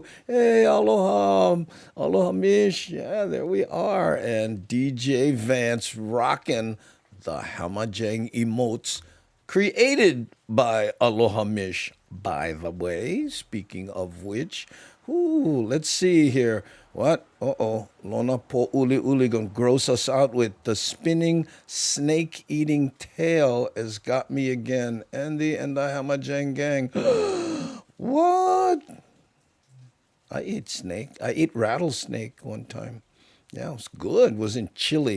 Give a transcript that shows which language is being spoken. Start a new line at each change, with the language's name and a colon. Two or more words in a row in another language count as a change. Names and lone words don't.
English: Hey, aloha. Aloha Mish. Yeah, there we are. And DJ Vance rocking the Hamajang emotes created by Aloha Mish, by the way. Speaking of which, let's see here. What?
Hawaiian: Lona po uli uli
English: gonna gross us out with the spinning snake-eating tail has got me again. Andy and the Hamajang Gang. What? I ate rattlesnake one time. Yeah, it was good. It was in Chile.